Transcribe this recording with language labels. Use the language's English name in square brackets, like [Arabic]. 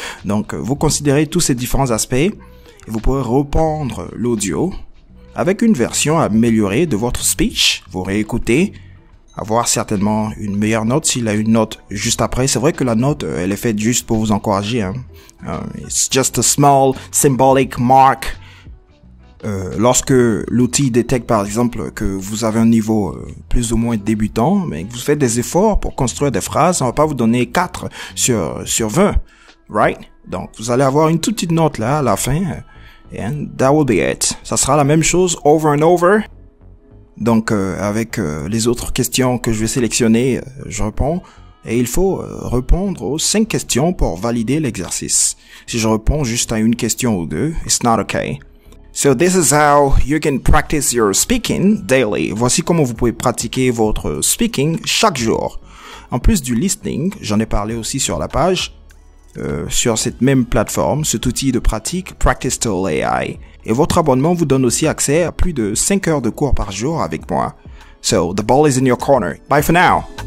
[French] Donc, vous considérez tous ces différents aspects et vous pourrez reprendre l'audio avec une version améliorée de votre speech. Vous réécoutez, avoir certainement une meilleure note s'il a une note juste après. C'est vrai que la note, elle est faite juste pour vous encourager. Hein. [English] It's just a small symbolic mark. [French] Lorsque l'outil détecte par exemple que vous avez un niveau plus ou moins débutant, mais que vous faites des efforts pour construire des phrases, on va pas vous donner 4 sur 20, right? Donc vous allez avoir une toute petite note là à la fin, [English] and that will be it. [French] Ça sera la même chose [English] over and over. [French] Donc avec les autres questions que je vais sélectionner, je réponds. Et il faut répondre aux 5 questions pour valider l'exercice. Si je réponds juste à une question ou deux, [English] it's not okay. So this is how you can practice your speaking daily. [French] Voici comment vous pouvez pratiquer votre speaking chaque jour. En plus du listening, j'en ai parlé aussi sur la page, sur cette même plateforme, cet outil de pratique Practice Tool AI. Et votre abonnement vous donne aussi accès à plus de 5 heures de cours par jour avec moi. [English] So the ball is in your corner. Bye for now.